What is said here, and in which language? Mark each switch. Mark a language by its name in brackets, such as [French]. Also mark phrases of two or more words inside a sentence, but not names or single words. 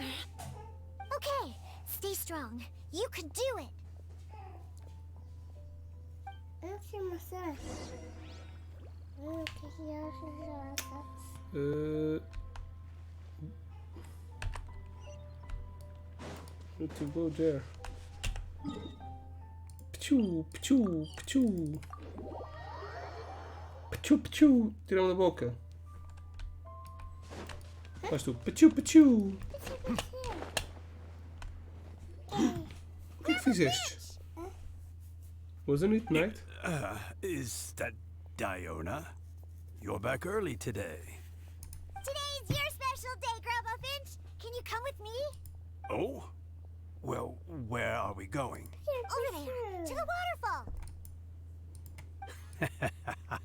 [English] Okay, stay strong. You can do it. Need to go there. Pchu, pchu, pchu. Pchu, pchu. [Portuguese] Tira-me da boca. Faz tu. Pchu, pchu. O que é que fizeste? [English] Wasn't it night? Is that Diona? You're back early today. Today's your special day, Grandpa Finch. Can you come with me? Oh? Well, where are we going? Over there, to the waterfall.